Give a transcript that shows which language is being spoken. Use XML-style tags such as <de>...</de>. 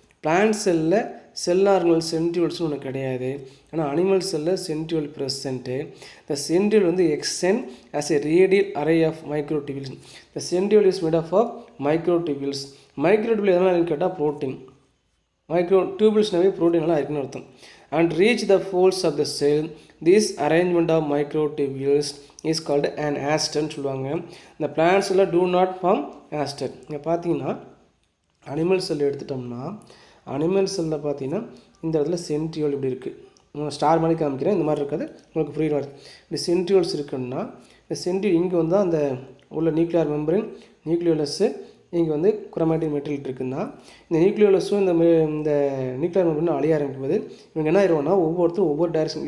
<ta>Plant செல்லில் செல் organelle சென்ட்ரியோல்ஸ்னு ஒன்று கிடையாது. ஆனால் அனிமல் செல்லில் சென்ட்ரியோல் ப்ரெசென்ட்டு. இந்த சென்ட்ரியோல் வந்து</ta> <en>Extend as a radial array of microtubules.</en> <ta>இந்த</ta> <en>Centriole is made of microtubules.</en> <ta>மைக்ரோடியூபிள் எதனால் கேட்டால் ப்ரோட்டீன். மைக்ரோடியூபிள்ஸ்னாவே ப்ரோட்டீன்லாம் இருக்குன்னு அர்த்தம்.</ta> <en>And reach the folds of the cell. This arrangement of microtubules is called an aster</en> <ta>சொல்லுவாங்க.</ta> <en>இந்த plants எல்லாம் do not form aster.</en> <ta>இங்கே பார்த்தீங்கன்னா அனிமல் செல் எடுத்துட்டோம்னா அனிமல் செல்லில் பார்த்தீங்கன்னா இந்த இடத்துல சென்ட்ரியோல் இப்படி இருக்குது. ஸ்டார் மாதிரி காமிக்கிறேன், இந்த மாதிரி இருக்காது, உங்களுக்கு புரியுற மாதிரி. இப்படி சென்ட்ரியோல்ஸ் இருக்குன்னா இந்த சென்ட்ரியோல் இங்கே வந்து அந்த உள்ள நியூக்ளியர் மெம்பரின் நியூக்ளியோலஸ்ஸு, இங்கே வந்து குரோமேட்டிக் மெட்டீரியல் இருக்குன்னா இந்த நியூக்ளியோலஸும் இந்த நியூக்ளியர் மெம்பரின் அழிய ஆரம்பிக்கும்போது இவங்க என்ன ஆயிடுவோம்னா ஒவ்வொருத்தரும் ஒவ்வொரு டைரக்ஷன்.</ta>